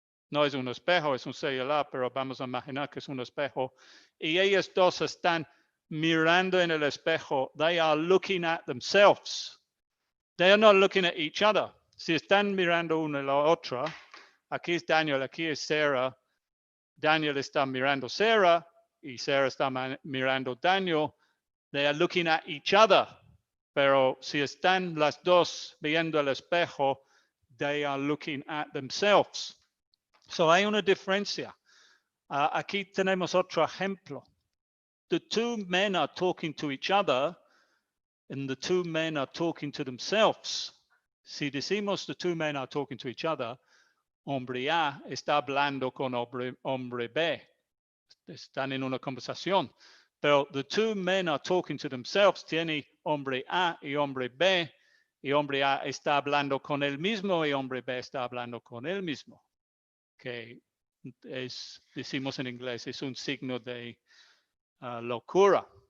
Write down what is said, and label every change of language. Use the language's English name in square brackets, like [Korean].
[Spanish] No es un espejo, es un celular, pero vamos a imaginar que es un espejo. Y ellos dos están mirando en el espejo. [English] They are looking at themselves. They are not looking at each other. [Spanish] Si están mirando una a la otra, aquí es Daniel, aquí es Sarah. Daniel está mirando Sarah y Sarah está mirando Daniel. [English] They are looking at each other. [Spanish] Pero si están las dos viendo el espejo, [English] they are looking at themselves. [Spanish] So hay una diferencia. Aquí tenemos otro ejemplo. [English] The two men are talking to each other and the two men are talking to themselves. [Spanish] Si decimos [English] the two men are talking to each other, [Spanish] hombre A está hablando con hombre B. Están en una conversación. [English] Pero the two men are talking to themselves. [Spanish] Tiene hombre A y hombre B. Y hombre A está hablando con él mismo y hombre B está hablando con él mismo. Que decimos en inglés, es un signo de locura.